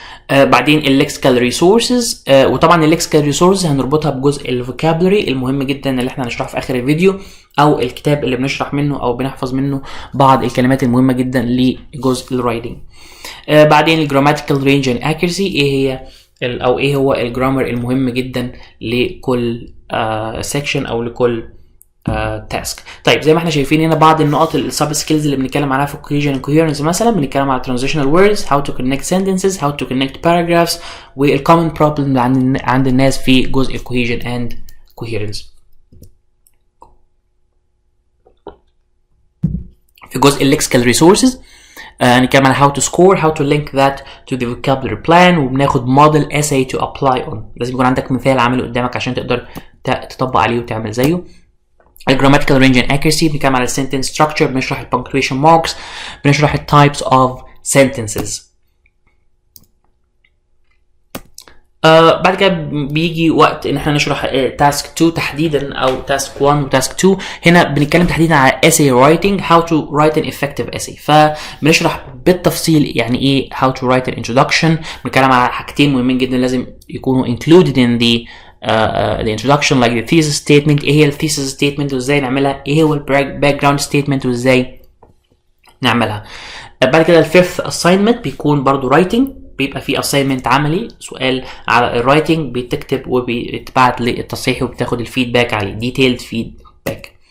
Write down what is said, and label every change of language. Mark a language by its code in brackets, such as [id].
[ar] بعدين الليكسيكال ريسورسز، وطبعا الليكسيكال ريسورسز هنربطها بجزء الفوكابلري المهم جدا اللي احنا هنشرحه في اخر الفيديو، او الكتاب اللي بنشرح منه او بنحفظ منه بعض الكلمات المهمه جدا لجزء الرايتنج. بعدين الجراماتيكال رينج اند اكيرسي، ايه هو الجرامر المهم جدا لكل سيكشن او لكل تاسك. طيب زي ما احنا شايفين هنا بعض النقط السب سكيلز اللي بنتكلم عليها في الكوهيجن والكوهيرنس. مثلا بنتكلم على [en] transitional words, how to connect sentences, how to connect paragraphs، والcommon problem [ar] عند الناس في جزء الكوهيجن [en] and coherence. [ar] في جزء الليكسيكال ريسورسز هنتكلم على [en] how to score, how to link that to the vocabulary plan، [ar] وبناخد [en] model essay to apply on. [ar] لازم يكون عندك مثال عملي قدامك عشان تقدر تطبق عليه وتعمل زيه. الجراماتيكال رينج اند اكيرسي بنتكلم على السنتنس ستراكشر، بنشرح البنكتويشن ماركس، بنشرح التايبس اوف sentences. بعد كده بيجي وقت ان احنا نشرح تاسك 2 تحديدا او تاسك 1 وتاسك 2. هنا بنتكلم تحديدا على [en] essay writing, how to write an effective essay. [ar] فبنشرح بالتفصيل يعني ايه [en] how to write an introduction. [ar] بنتكلم على حاجتين مهمين جدا لازم يكونوا [en] included in the introduction, like the thesis statement. [ar] ايه هي ال thesis statement وازاي نعملها، ايه هو ال background statement وازاي نعملها. بعد كده الفيفث assignment بيكون برضو writing، بيبقى فيه assignment عملي، سؤال على الرايتنج بيتكتب وبيتبعت للتصحيح وبتاخد الفيدباك عليه [en] detailed feedback.